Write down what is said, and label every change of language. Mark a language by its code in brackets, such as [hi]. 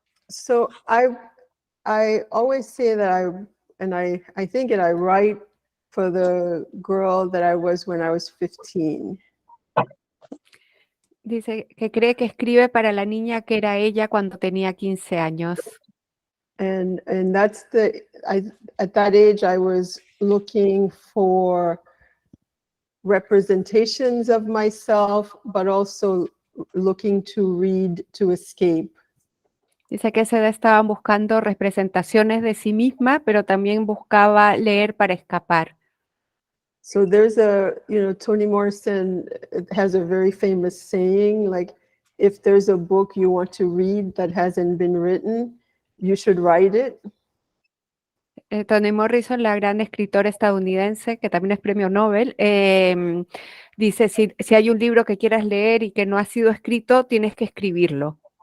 [en] So I always say that I think that I write for the girl that I was when I was 15. [es] Dice que cree que escribe para la niña que era ella cuando tenía 15 años. [en] And that's at that age I was looking for representations of myself, but also looking to read to escape. [es] Dice que a esa edad estaban buscando representaciones de sí misma, pero también buscaba leer para escapar. [en] So there's Toni Morrison has a very famous saying, like, if there's a book you want to read that hasn't been written, you should write it. [es] Toni Morrison, la gran escritora estadounidense, que también es premio Nobel, dice, si hay un libro que quieras leer y que no ha sido escrito, tienes que escribirlo.